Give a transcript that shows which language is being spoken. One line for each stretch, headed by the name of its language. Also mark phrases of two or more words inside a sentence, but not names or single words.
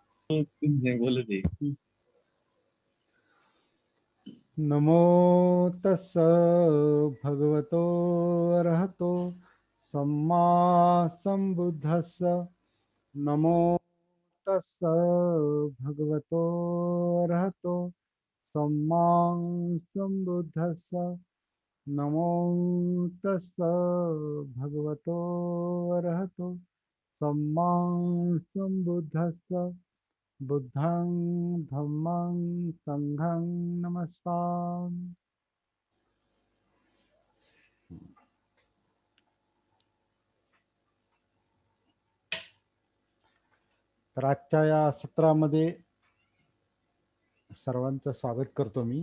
Hindi: नहीं बोले थे।
Pali: नमो तस् भगवतो अरहतो सम्मा संबुद्धस्स नमो तस् भगवतो अरहतो सम्मा संबुद्धस्स नमो तस् भगवतो अरहतो सम्मा संबुद्धस्स बुद्धं धम्मं संघं नमस्कार.
Marathi: तर आजच्या या सत्रामध्ये सर्वांचं स्वागत करतो मी.